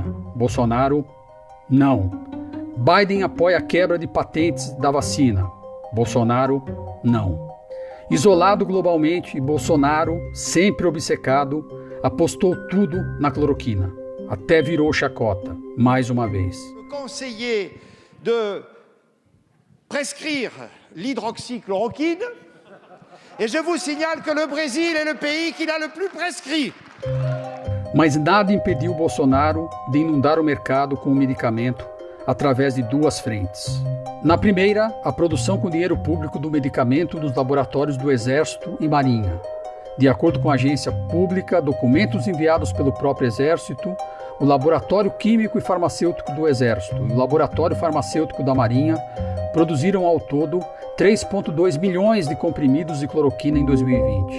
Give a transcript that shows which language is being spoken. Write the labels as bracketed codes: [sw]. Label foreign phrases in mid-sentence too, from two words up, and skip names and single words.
[pt] Bolsonaro, não. Biden apoia a quebra de patentes da vacina. Bolsonaro, não. Isolado globalmente, Bolsonaro, sempre obcecado, apostou tudo na cloroquina. Até virou chacota, mais uma vez. [fr] Conseiller de prescrire l'hydroxychloroquine et je vous signale que le Brésil est le pays qui l'a le plus prescrit. [pt] Mas nada impediu Bolsonaro de inundar o mercado com o medicamento através de duas frentes. Na primeira, a produção com dinheiro público do medicamento nos laboratórios do Exército e Marinha. De acordo com a agência pública, documentos enviados pelo próprio Exército, o Laboratório Químico e Farmacêutico do Exército e o Laboratório Farmacêutico da Marinha produziram ao todo 3,2 milhões de comprimidos de cloroquina em 2020.